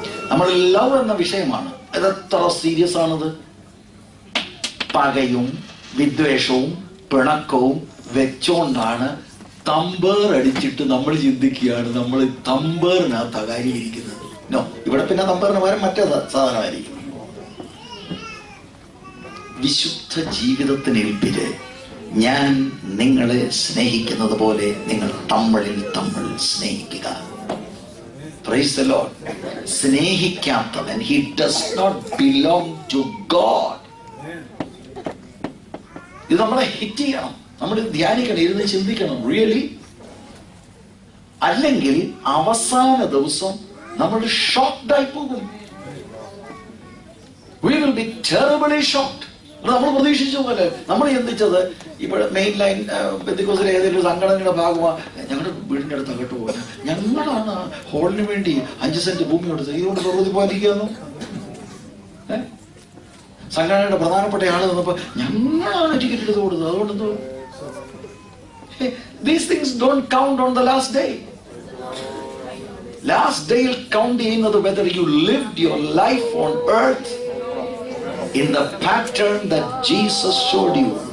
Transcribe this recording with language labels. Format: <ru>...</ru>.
<ml>നമ്മൾ ലവ് എന്ന വിഷയമാണ്. ഇതെത്ര സീരിയസ് ആണത്. പകയും വിദ്വേഷവും പിണക്കവും വെച്ചോണ്ടാണ് തമ്പേർ അടിച്ചിട്ട് നമ്മൾ ചിന്തിക്കുകയാണ് നമ്മൾ തമ്പേറിനകത്ത് അകാരിയിരിക്കുന്നത്. നോ, ഇവിടെ പിന്നെ തമ്പേറിന് പകരം മറ്റേ സാധനമായിരിക്കും. വിശുദ്ധ ജീവിതത്തിന് ഏൽപ്പിച്ച് ഞാൻ നിങ്ങളെ സ്നേഹിക്കുന്നത് പോലെ നിങ്ങൾ തമ്മിൽ സ്നേഹിക്കുക.</ml> <en>Praise the lord. സ്നേഹിക്കാത്തവൻ he does not belong to God.</en> <ml>ഇത് നമ്മളെ ഹിറ്റ് ചെയ്യണം, നമ്മൾ ധ്യാനിക്കണം, ഇരുന്ന് ചിന്തിക്കണം റിയലി. അല്ലെങ്കിൽ അവസാന ദിവസം നമ്മൾ ഷോക്ക്ഡായി പോകും.</ml> <en>We will be terribly shocked.</en> <ml>നമ്മൾ പ്രതീക്ഷിച്ച പോലെ നമ്മൾ ചിന്തിച്ചത് ഇവിടെ മെയിൻ ലൈൻ പെന്തക്കോസ്തിലെ ഏതെങ്കിലും ഒരു സംഘടനയുടെ ഭാഗമാണ്. ഞങ്ങളുടെ വീടിന്റെ അടുത്ത് അകട്ട് പോകാൻ ഞങ്ങളാണ് ഹോളിന് വേണ്ടി 5 സെന്റ് ഭൂമി കൊടുത്തത്. ഇതുകൊണ്ട് പ്രവൃത്തി പോകാതിരിക്കുന്നു. സംഘടനയുടെ പ്രധാനപ്പെട്ട ആള് വന്നപ്പോ ഞങ്ങളാണ് ടിക്കറ്റ് എടുത്ത് കൊടുത്തത്.</ml> <en>അതുകൊണ്ടെന്തോ these things don't count on the last day. Last day will count ചെയ്യുന്നത് whether you lived your life on earth in the pattern that Jesus showed you.</en>